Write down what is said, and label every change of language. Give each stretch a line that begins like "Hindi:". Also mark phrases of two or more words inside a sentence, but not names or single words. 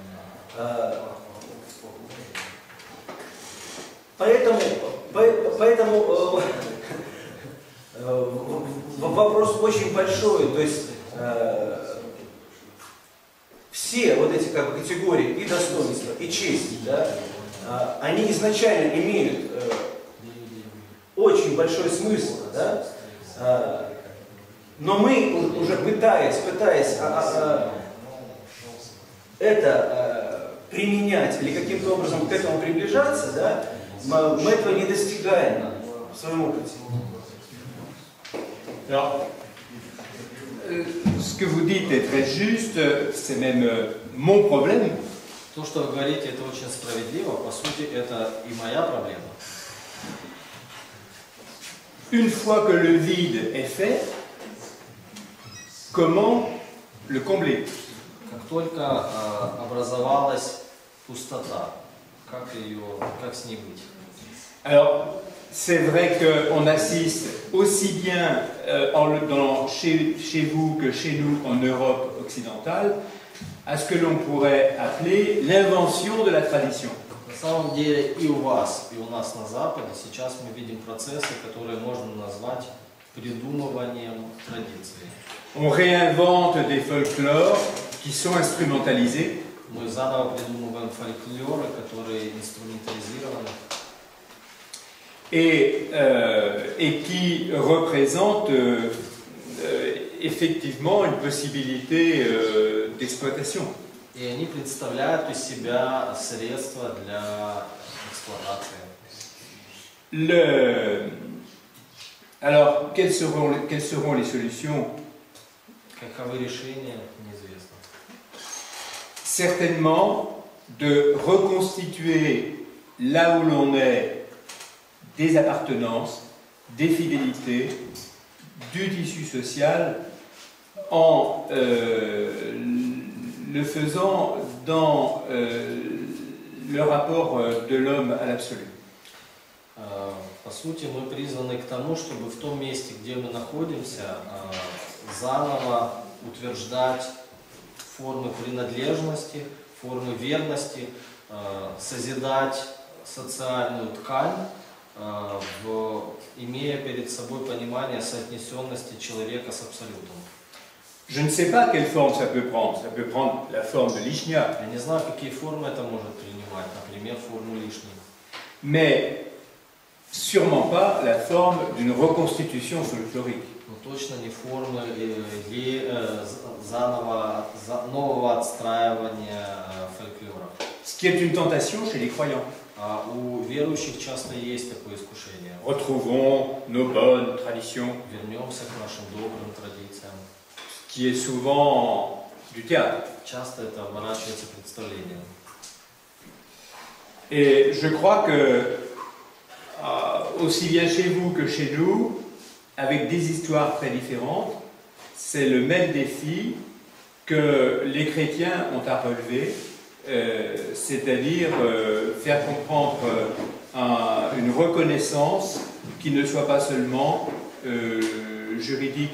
Russian: Поэтому вопрос очень большой, то есть все вот эти как бы категории и достоинства, и честь, да, они изначально имеют очень большой смысл, да, но мы уже пытаясь это применять или каким-то образом к этому приближаться, да, мы этого не достигаем в своем опыте.
French: Alors, ce que vous dites est très juste, c'est même mon problème.
Russian: То, что вы говорите, это очень справедливо. По сути, это и моя проблема.
French: Une fois que le vide est fait, comment le combler?
Russian: Как только образовалась пустота, как с ней быть?
French: Alors, c'est vrai qu'on assiste aussi bien chez vous que chez nous en Europe occidentale à ce que l'on pourrait appeler l'invention de la tradition.
Russian: На самом деле и у вас, и у нас на Западе сейчас мы видим процессы, которые можно назвать придумыванием традиции.
French: On réinvente des folklores qui sont instrumentalisés.
Russian: Мы заново придумываем фольклоры, которые инструментализированы.
French: Et qui représente effectivement une possibilité d'exploitation.
Russian: И они представляют из себя средства для эксплуатации.
French: Alors, quelles seront les solutions?
Russian: Каковы решения, неизвестно.
French: Certainement de reconstituer là où l'on est des appartenances, des fidélités, du tissu social en le faisant dans le rapport de l'homme à l'absolu.
Russian: По сути, мы призваны к тому, чтобы в том месте, где мы находимся, заново утверждать формы принадлежности, формы верности, созидать социальную ткань, имея перед собой понимание соотнесенности человека с абсолютом.
French: Je ne sais pas quelle forme ça peut prendre. Ça peut prendre la forme de l'Ishnia.
Russian: Я не знаю, какие формы это может принимать, например, форму лишней.
French: Mais sûrement pas la forme d'une reconstitution folklorique.
Russian: Но точно не формы нового отстраивания фольклора.
French: Ce qui est une tentation chez les croyants.
Russian: А у верующих часто есть такое искушение.
French: Retrouvons nos bonnes traditions.
Russian: Вернемся к нашим добрым традициям.
French: Qui est souvent du théâtre.
Russian: Часто это оборачивается представлением.
French: Et je crois que, aussi bien chez vous que chez nous, avec des histoires très différentes, c'est le même défi que les chrétiens ont à relever, c'est-à-dire faire comprendre une reconnaissance qui ne soit pas seulement juridique.